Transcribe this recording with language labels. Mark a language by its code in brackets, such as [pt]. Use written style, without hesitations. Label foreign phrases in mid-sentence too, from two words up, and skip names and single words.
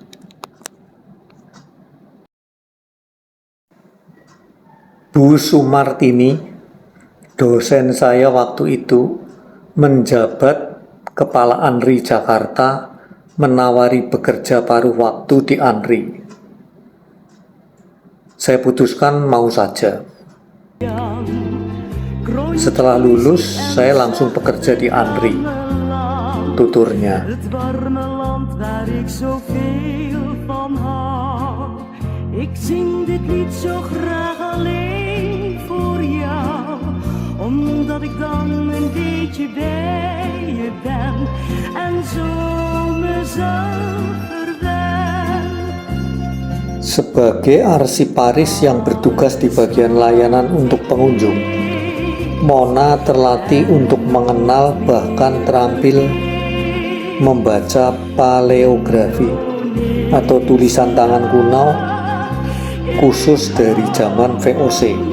[id] Bu Sumartini, dosen saya waktu itu, menjabat Kepala ANRI Jakarta, menawari bekerja paruh waktu di ANRI. Saya putuskan mau saja. Setelah lulus, saya langsung bekerja di ANRI, tuturnya. [nl] Het warme land waar ik zoveel van hou. Ik zing dit lied zo graag alleen voor jou, omdat ik dan een beetje bij je ben en zo mezelf verwen. [id] Sebagai arsiparis yang bertugas di bagian layanan untuk pengunjung, Mona terlatih untuk mengenal bahkan terampil membaca paleografi atau tulisan tangan kuno khusus dari zaman VOC.